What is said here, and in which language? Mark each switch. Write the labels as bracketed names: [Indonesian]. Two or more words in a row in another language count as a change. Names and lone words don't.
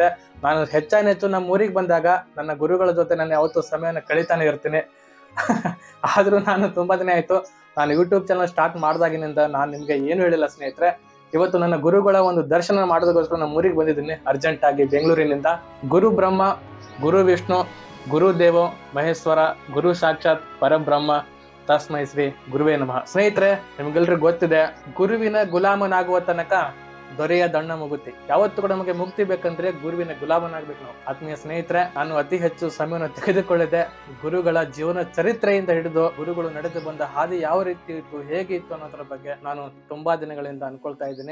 [Kannada] ನಾನು ಹೆಚ್ಚು ನಮ್ಮ ಊರಿಗೆ ಬಂದಾಗ ನನ್ನ ಗುರುಗಳ ಜೊತೆ ನಾನು ಯಾವತ್ತೂ ಸಮಯನ ಕಳೀತಾನೆ ಇರ್ತೀನಿ. ಆದ್ರೂ ನಾನು ತುಂಬಾ ದಿನ ಆಯ್ತು ನಾನು [English] YouTube channel start [Kannada] ಮಾಡ್ದಾಗಿನಿಂದ ನಾನು ನಿಮ್ಗೆ ಏನು ಹೇಳಿಲ್ಲ ಸ್ನೇಹಿತರೆ. ಇವತ್ತು ನನ್ನ ಗುರುಗಳ ಒಂದು ದರ್ಶನ ಮಾಡೋದಕ್ಕೋಸ್ಕರ ನಮ್ಮ ಊರಿಗೆ ಬಂದಿದ್ದೀನಿ ಅರ್ಜೆಂಟ್ ಆಗಿ ಬೆಂಗಳೂರಿನಿಂದ. [Sanskrit] ಗುರು ಬ್ರಹ್ಮ, ಗುರು ವಿಷ್ಣು, ಗುರು ದೇವೋ ಮಹೇಶ್ವರ, ಗುರು ಸಾಕ್ಷಾತ್ ಪರಬ್ರಹ್ಮ ತಸ್ಮೈ ಶ್ರೀ ಗುರುವೇ ನಮಃ. [Kannada] ಸ್ನೇಹಿತರೆ, ನಿಮ್ಗೆಲ್ರಿಗೂ ಗೊತ್ತಿದೆ, ಗುರುವಿನ ಗುಲಾಮನಾಗುವ ತನಕ ದೊರೆಯ ದಣ್ಣ ಮುಗುತಿ. ಯಾವತ್ತು ಕೂಡ ನಮಗೆ ಮುಕ್ತಿ ಬೇಕಂದ್ರೆ ಗುರುವಿನ ಗುಲಾಮನಾಗ್ಬೇಕು ನಾವು. ಆತ್ಮೀಯ ಸ್ನೇಹಿತರೆ, ನಾನು ಅತಿ ಹೆಚ್ಚು ಸಮಯವನ್ನು ತೆಗೆದುಕೊಳ್ಳಿದೆ ಗುರುಗಳ ಜೀವನ ಚರಿತ್ರೆಯಿಂದ ಹಿಡಿದು ಗುರುಗಳು ನಡೆದು ಬಂದ ಹಾದಿ ಯಾವ ರೀತಿ ಇತ್ತು, ಹೇಗೆ ಇತ್ತು ಅನ್ನೋದ್ರ ಬಗ್ಗೆ ನಾನು ತುಂಬಾ ದಿನಗಳಿಂದ ಅನ್ಕೊಳ್ತಾ ಇದ್ದೀನಿ.